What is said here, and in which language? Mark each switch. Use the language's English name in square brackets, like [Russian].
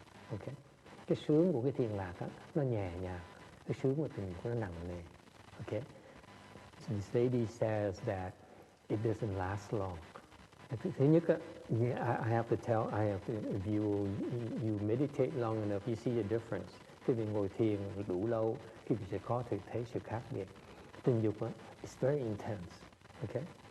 [Vietnamese] Okay, cái sướng của cái thiền lạc á, nó nhẹ nhàng. Cái sướng của tình của nó nặng nề. [English] Okay, so this lady says that it doesn't last long. [Vietnamese] Thứ nhất á, [English] I have to if you meditate long enough, you see the difference. [Vietnamese] Khi mình ngồi thiền đủ lâu, thì mình sẽ có thể thấy sự khác biệt. Tình dục á, [English] it's very intense, okay?